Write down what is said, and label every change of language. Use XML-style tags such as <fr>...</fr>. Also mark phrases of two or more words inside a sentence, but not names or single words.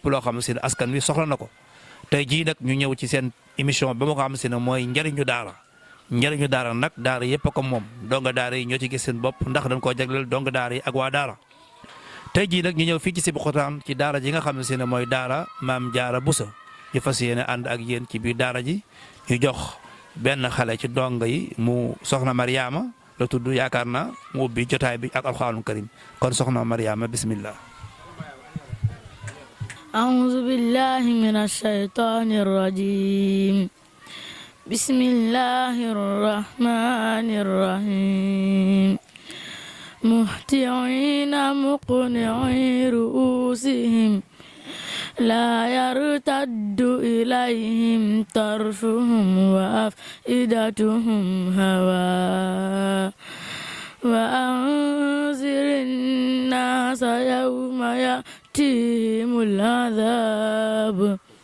<wo>loo xam ne askan wi soxla na ko tey jii nag ñu ñëw ci seen émission ba ma ko xam ne mooy njariñu daara nag daara yëpp a ko moom donga daara yi ñoo ci gis seen bopp ndax dañ koo jagleel donga daara yi ak waa daara tey jii nag ñu ñëw fii ci Sébikotane ci daara ji nga xam ne mooy daara Maam Jaara Buso ñu fas yéene ànd ak yéen ci biir daara ji ñu jox benn xale ci donga yi mu soxna Mariama la tudd yaakaar naa mu ubbi jotaay bi ak</wo> <ar>القرآن الكريم</ar> <wo>kon soxna Mariama bismillah</wo> <ar>أعوذ بالله من الشيطان الرجيم بسم الله الرحمن الرحيم مهطعين مقنعي رءوسهم لا يرتد إليهم طرفهم وأفئدتهم هواء وأنذر الناس يوم يأتيهم العذاب</ar>